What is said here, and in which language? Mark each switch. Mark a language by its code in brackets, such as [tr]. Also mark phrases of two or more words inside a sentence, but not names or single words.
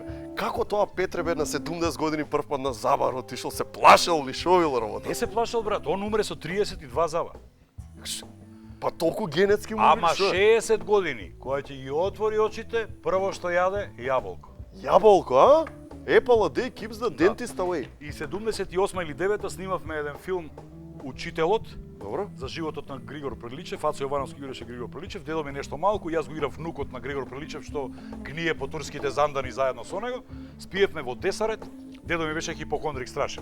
[mk] Како тоа Петре бе на 70 години прв пат на забар отишол, се плашел ли, шо бил работа? Не се плашал брат, он умре со 32 заба. Па толку генетски му Ама шо? 60 години, кога ќе ги отвори очите, прво што јаде јаболко. Јаболко, а? [en] Apple a day keeps the dentist away. [mk] И 78 или 9 снимавме еден филм Учителот, Добро. за животот на Григор Приличев. Ацо Јовановски играше Григор Приличев, дедо ми нешто малку, јас го играв внукот на Григор Приличев што гние по турските зандани заедно со него. Спиевме во Десарет, дедо ми беше хипохондрик страшен.